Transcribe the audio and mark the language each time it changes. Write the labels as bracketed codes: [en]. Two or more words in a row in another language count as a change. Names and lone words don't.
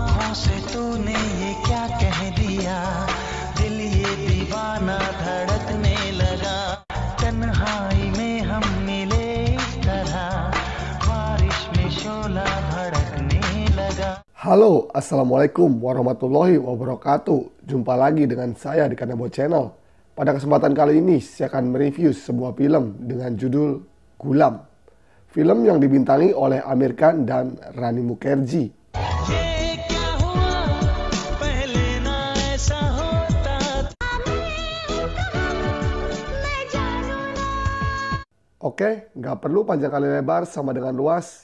[hi] बातों से तूने ये क्या कह दिया, दिल ये दीवाना धड़कने लगा, तन्हाई में हम मिले इस तरह, बारिश में शोला भड़कने लगा. [ar] Halo, السلام عليكم ورحمة الله وبركاته. [id] Jumpa lagi dengan saya di Kanebo Channel. Pada kesempatan kali ini saya akan mereview sebuah film dengan judul Gulam. Film yang dibintangi oleh Aamir Khan dan Rani Mukherjee. Oke, nggak perlu panjang kali lebar sama dengan luas.